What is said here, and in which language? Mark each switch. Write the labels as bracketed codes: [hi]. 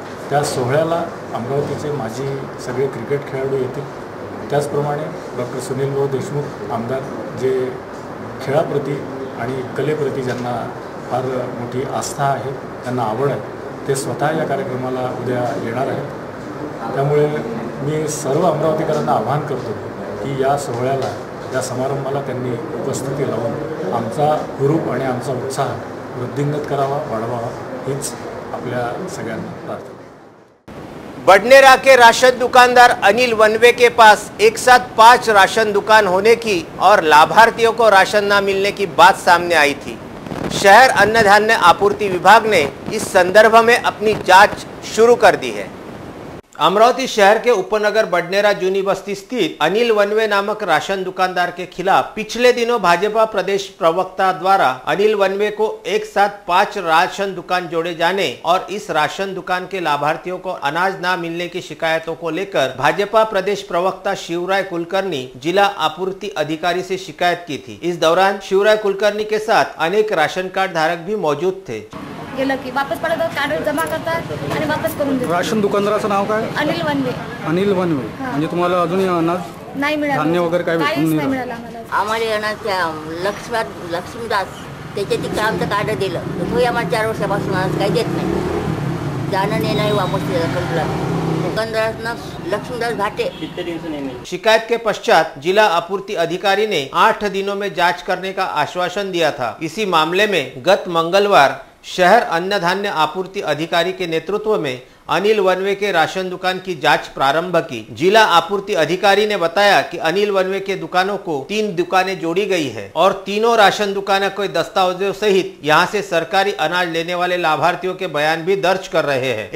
[mr] त्या सोहळ्याला अमरावतीचे माजी सगळे क्रिकेट खेळाडू येतील, त्याचप्रमाणे डॉक्टर सुनील भाऊ देशमुख आमदार जे खेळाप्रती आणि कलेप्रती ज्यांना फार मोठी आस्था आहे, त्यांना आवड आहे, ते स्वतः या कार्यक्रमाला उद्या येणार आहेत। त्यामुळे मी सर्व अमरावतीकरांना आवाहन करतो की या सोहळ्याला, या समारंभाला त्यांनी उपस्थिती लावून आमचा हुरूप आणि आमचा उत्साह वृद्धिंगत करावा, वाढवावा, हीच आपल्या सगळ्यांना प्रार्थना। [hi] बडनेरा के राशन दुकानदार अनिल वनवे के पास एक साथ 5 राशन दुकान होने की और लाभार्थियों को राशन न मिलने की बात सामने आई थी। शहर अन्न धान्य आपूर्ति विभाग ने इस संदर्भ में अपनी जांच शुरू कर दी है। अमरावती शहर के उपनगर बडनेरा जूनी बस्ती स्थित अनिल वनवे नामक राशन दुकानदार के खिलाफ पिछले दिनों भाजपा प्रदेश प्रवक्ता द्वारा अनिल वनवे को एक साथ 5 राशन दुकान जोड़े जाने और इस राशन दुकान के लाभार्थियों को अनाज न मिलने की शिकायतों को लेकर भाजपा प्रदेश प्रवक्ता शिवराय कुलकर्णी जिला आपूर्ति अधिकारी से शिकायत की थी। इस दौरान शिवराय कुलकर्णी के साथ अनेक राशन कार्ड धारक भी मौजूद थे। [mr] गेलं की वापस पडत कार्ड जमा करतात आणि वापस करून देतात। राशन दुकानदाराचं नाव काय? अनिल वनवे। अनिल वनवे। म्हणजे तुम्हाला अजूनही अनाज नाही मिळालं, धान्य वगैरे काय काहीच भेटून नाही नाही मिळालं आम्हाला। आम्हाला अनाज लक्ष्मीदास त्याच्या तिकडे आमचं कार्ड दिलं, तो आम्हाला 4 वर्षापासून अनाज काही देत नाही, जाणं नाही वापस दुकानदारांना लक्ष्मीदास घाटे। [hi] शिकायत के पश्चात जिला आपूर्ति अधिकारी ने 8 दिनों में जांच करने का आश्वासन दिया था। इसी मामले में गत मंगलवार शहर अन्न धान्य आपूर्ति अधिकारी के नेतृत्व में अनिल वनवे के राशन दुकान की जांच प्रारंभ की। जिला आपूर्ति अधिकारी ने बताया कि अनिल वनवे के दुकानों को 3 दुकानें जोड़ी गई है और तीनों राशन दुकानें कोई दस्तावेजों सहित यहां से सरकारी अनाज लेने वाले लाभार्थियों के बयान भी दर्ज कर रहे हैं।